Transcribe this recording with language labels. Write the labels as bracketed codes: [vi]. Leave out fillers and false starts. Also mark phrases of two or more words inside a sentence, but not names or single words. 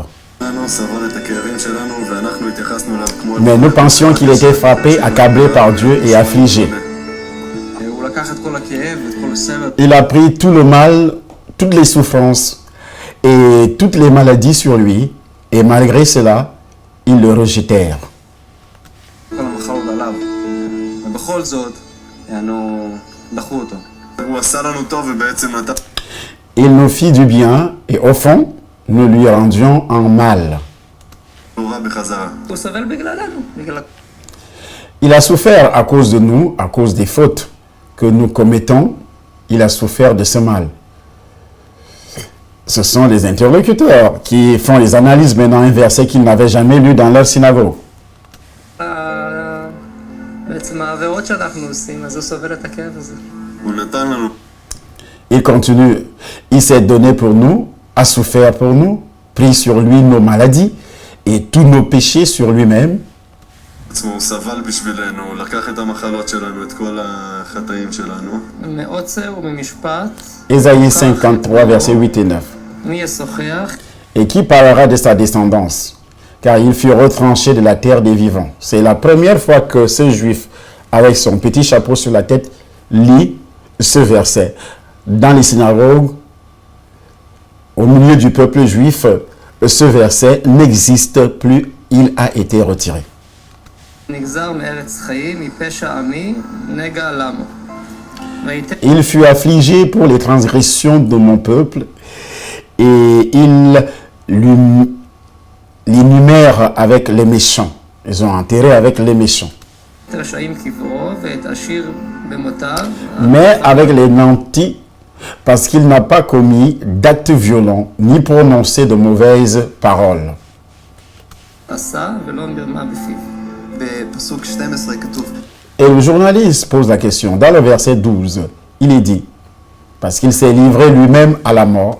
[he] שלנו, סבל את הכאבים שלנו, ואנחנו התייחסנו אליו כמו... [fr] Mais nous pensions qu'il était frappé, accablé par Dieu et affligé. [he] הוא לקח את כל הכאב, את כל הסבל. [fr] Il a pris tout le mal, toutes les souffrances et toutes les maladies sur lui, et malgré cela, ils le rejetèrent. [he] כל המחלות עליו. ובכל זאת, דחו אותו. הוא עשה לנו טוב ובעצם נתן... [fr] Il nous fit du bien et au fond, nous lui rendions en mal. [he] הוא רע בחזרה. הוא סובל בגללנו, בגלל... [fr] Il a souffert à cause de nous, à cause des fautes que nous commettons. Il a souffert de ce mal. Ce sont les interlocuteurs qui font les analyses maintenant un verset qu'ils n'avaient jamais lu dans leur synagogue. [he] בעצם העבירות שאנחנו עושים, אז הוא סובל את הכאב הזה. הוא נתן לנו... [fr] Il continue. Il s'est donné pour nous, a souffert pour nous, pris sur lui nos maladies et tous nos péchés sur lui-même. [he] עצמו, הוא סבל בשבילנו, הוא לקח את המחלות שלנו, את כל החטאים שלנו. מעוצר וממשפט, [fr] Ésaïe 53, versets 8 et 9. [he] מי ישוחח? [fr] Et qui parlera de sa descendance, car il fut retranché de la terre des vivants. C'est la première fois que ce juif, avec son petit chapeau sur la tête, lit ce verset. Dans les synagogues, au milieu du peuple juif, ce verset n'existe plus, il a été retiré. [he] נגזר מארץ חיים, מפשע עמי, נגע למו. ויתן [fr] Il fut affligé pour les transgressions de mon peuple et il l'inumère avec les méchants. Ils ont enterré avec les méchants. את רשעים קברו ואת עשיר במותיו. Mais avec les nantis, parce qu'il n'a pas commis d'actes violents, ni prononcé de mauvaises paroles. [he] עשה ולא מרמה בפיו. בפסוק 12 כתוב, [fr] Et le journaliste pose la question, dans le verset 12, il est dit, parce qu'il s'est livré lui-même à la mort,